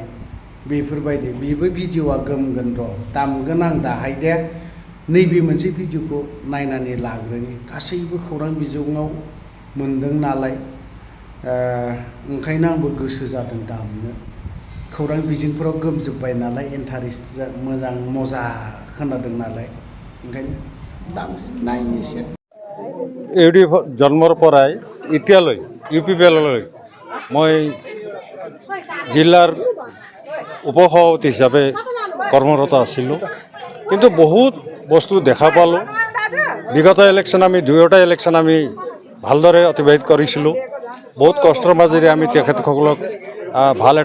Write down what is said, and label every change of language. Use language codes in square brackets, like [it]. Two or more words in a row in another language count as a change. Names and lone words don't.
[brx] बेफोरबायदि बेबो भिडिअआ गोमगोन र' दामगोन आं दाहाय दे नैबे मोनसे भिडिअखौ नायनानै लाग्रोनि गासैबो खौरां बिजोङाव मोनदों नालाय ओंखायनो आंबो गोसो जादों दामनो खौरां बिजोंफोराव गोमजोब्बाय नालाय इन्टारेस्ट मोजां मजा खोनादों नालाय ओंखायनो नायनोसै [as] ইউডি জন্মৰ পৰাই এতিয়ালৈ UPPLলৈ মই জিলাৰ উপসভাপতি হিচাপে কৰ্মৰত আছিলোঁ কিন্তু বহুত বস্তু দেখা পালোঁ বিগত ইলেকশ্যন আমি দুয়োটা ইলেকশ্যন আমি ভালদৰে অতিবাহিত কৰিছিলোঁ বহুত কষ্টৰ মাজেৰে আমি তেখেতসকলক ভাল এটা